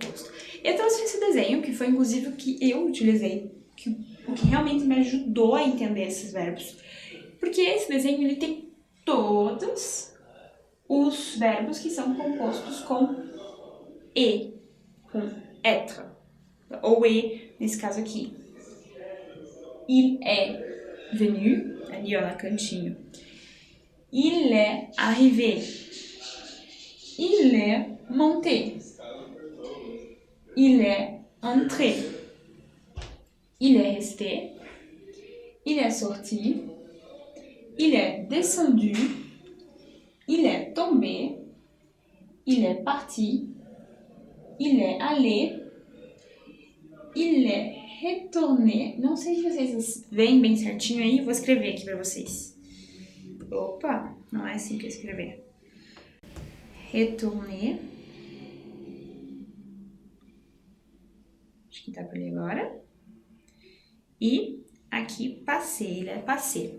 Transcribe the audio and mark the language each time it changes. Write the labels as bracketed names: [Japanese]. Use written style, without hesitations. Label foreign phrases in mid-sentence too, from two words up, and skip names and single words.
[Portuguese] Eu trouxe esse desenho, que foi inclusive o que eu utilizei, que o que realmente me ajudou a entender esses verbos. Porque esse desenho, ele tem todos os verbos que são compostos com E, com être, ou E, nesse caso aqui. [French] Il est venu, [Portuguese] ali ó, na cantinho. [French] Il est arrivé. Il est monté. Il est entré. Il est resté. Il est sorti. Il est descendu. Il est tombé. Il est parti. Il est allé. Il est retourné. [Portuguese] Não sei se vocês veem bem certinho aí. Vou escrever aqui pra vocês. Opa, não é assim que eu escrever. Retourner. Acho que tá por ali agora. E aqui passei, ele é passei.